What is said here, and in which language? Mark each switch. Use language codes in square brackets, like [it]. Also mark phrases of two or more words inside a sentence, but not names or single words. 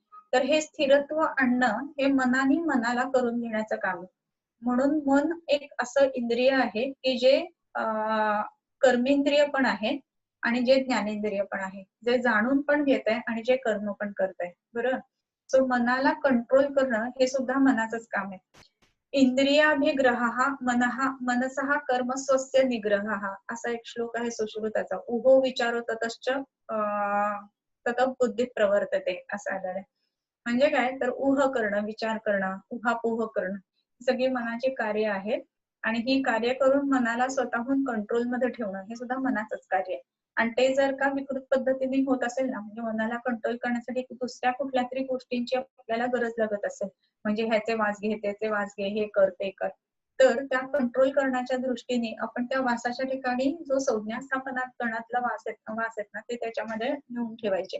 [mr] तर हे स्थिरत्व आणणं हे मनाने मनाला करून घेण्याचं काम आहे. म्हणून मन एक असं इंद्रिय आहे की जे कर्मेंद्रिय पण आहे आणि जे ज्ञानेंद्रिय पण आहे, जे जाणून पण घेत आहे आणि जे कर्म पण करत आहे. बरोबर. सो मनाला कंट्रोल करणं हे सुद्धा मनाचंच काम आहे. [sa] इंद्रियाभिग्रह मनसः कर्म स्वस्य निग्रह [mr] असा एक श्लोक आहे सुश्रुताचा. [sa] उभो विचारो ततश्च तत बुद्धी प्रवर्तते [mr] असं आलेलं आहे. म्हणजे काय तर ऊह करणं, विचार करणं, उहापोह करणं सगळी मनाची कार्य आहेत आणि ही कार्य करून मनाला स्वतःहून कंट्रोल मध्ये ठेवणं हे सुद्धा मनाचंच कार्य आहे. आणि ते जर का विकृत पद्धतीने होत असेल ना, म्हणजे मनाला कंट्रोल करण्यासाठी दुसऱ्या कुठल्या तरी गोष्टींची आपल्याला गरज लागत असेल, म्हणजे ह्याचे वास घे, त्याचे वास घे, हे कर ते कर, तर त्या कंट्रोल करण्याच्या दृष्टीने आपण त्या वासाच्या ठिकाणी जो संज्ञा स्थापना करण्यातला वास आहेत ना ते त्याच्यामध्ये नेऊन ठेवायचे.